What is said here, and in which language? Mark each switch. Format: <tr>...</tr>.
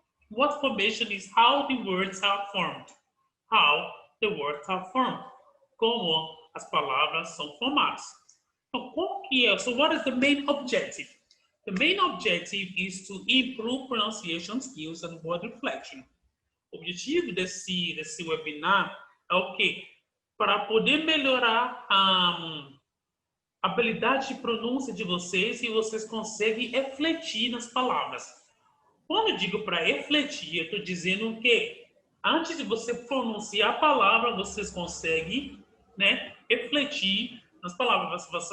<en>Word formation is how the words are formed. How the words are formed.</en> <pt>Como as palavras são formadas. Então, qual que é?</pt> <en>So, what is the main objective? The main objective is to improve pronunciation skills and word reflection.</en> <pt>O objetivo desse webinar é o quê? Para poder melhorar a habilidade de pronúncia de vocês e vocês conseguem refletir nas palavras. Quando eu digo para refletir, eu estou dizendo que antes de você pronunciar a palavra, vocês conseguem, né, refletir nas palavras.</pt>